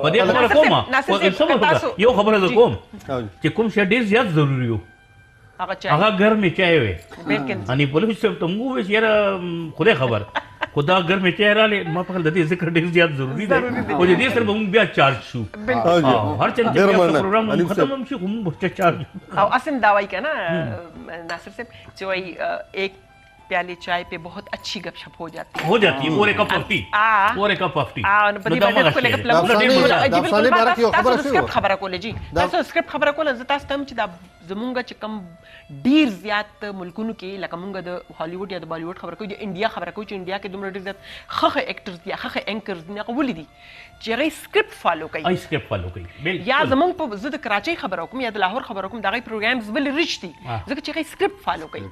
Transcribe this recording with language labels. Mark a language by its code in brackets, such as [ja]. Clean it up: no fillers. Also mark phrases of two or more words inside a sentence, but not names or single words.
[ps] په دې خبره کوم یو خبره زه کوم چې کوم شی ډېر زیات ضروري و هغه ګرمې چای وې अनि پولیس صاحب ته موږ وویل چې یاره خدای خبر خو دا ګرمې چای راغلې ما په خیال د دې ذکر ډېر زیات ضروري دی او د دې سره به موږ بیا چارج شو هر چا چې پروګرام ختم هم شي خو موږ به چارج او اسم دا وایي که نه ناصر صاحب چې وایي ایک [hi] प्याले चाय पे बहुत अच्छी गपशप हो जाती है [en] पूरे cup of tea पूरे cup of tea [ps] خبره کوله جی تاسو سکرپټ خبره کوله زه تاسو ته چې دا زمونږ چې کم ډیر زیات ملکونو کې لکه مونږ د هالیوډ یا د بالیوډ خبره کوي د انډیا خبره کوي چې انډیا کې دومره ډیر زیات ښه اکټرز دي ښه اینکرز دي هغه ولې دي چې هغوی [en] script follow [ps] کوي یا زمونږ په زه د کراچۍ خبره کوم یا د لاهور خبره کوم د هغوی پروګرامز ولې ریچ دي ځکه چې هغوی [en] script follow [ps] کوي